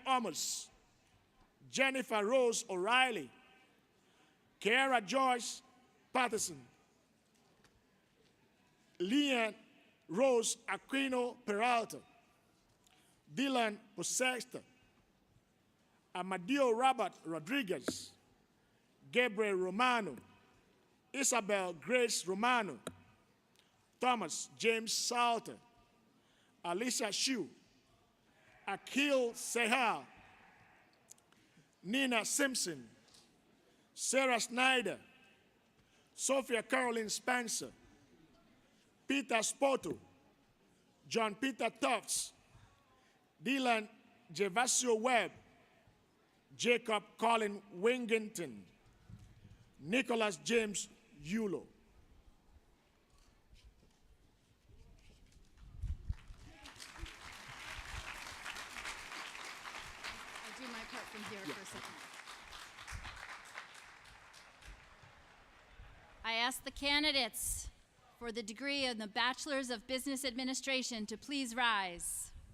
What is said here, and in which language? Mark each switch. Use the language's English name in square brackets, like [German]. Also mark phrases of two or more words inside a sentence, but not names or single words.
[English] Amos, Jennifer Rose O'Reilly, Kiara Joyce Patterson, Leanne Rose Aquino Peralta, Dylan Posesta, Amadeo Robert Rodriguez, Gabriel Romano, Isabel Grace Romano, Thomas James Salter, Alicia Shue, Akil Sehal, Nina Simpson, Sarah Snyder, Sophia Caroline Spencer, Peter Spoto, John Peter Tufts, Dylan Gervasio Webb, Jacob Colin Wingington, Nicholas James Yulo. I'll do my part from here for a second. I ask the candidates for the degree in the Bachelor's of Business Administration to please rise.